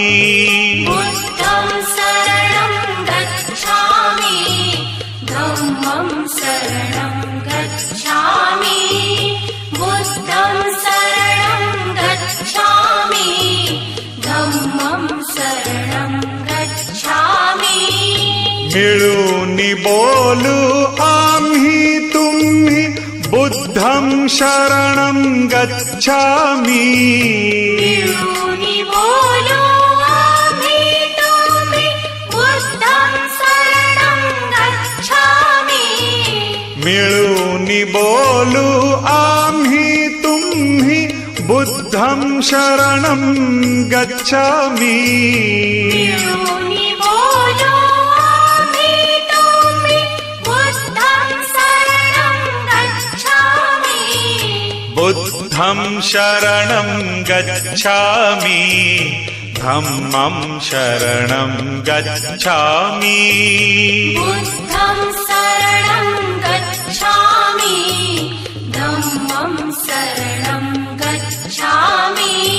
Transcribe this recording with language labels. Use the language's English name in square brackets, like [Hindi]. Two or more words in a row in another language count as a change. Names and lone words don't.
[Pali] बुद्धं शरणं गच्छामि धम्मं शरणं गच्छामि बुद्धं शरणं गच्छामि धम्मं शरणं गच्छामि [Marathi] मिळूनी बोलू आम्ही तुम्ही [Pali] बुद्धं शरणं गच्छामि [Marathi] मिळूनी बोलू आम्ही तुम्ही [Pali] बुद्धं शरणं गच्छामि [Marathi] मिळूनी बोलू आम्ही तुम्ही [Pali] बुद्धं शरणं गच्छामि [Marathi] मिळूनी बोलू आम्ही तुम्ही [Pali] बुद्धं शरणं गच्छामि बुद्धं शरणं गच्छामि धम्मं शरणं गच्छामि बुद्धं शरणं गच्छामि धम्मं शरणं गच्छामि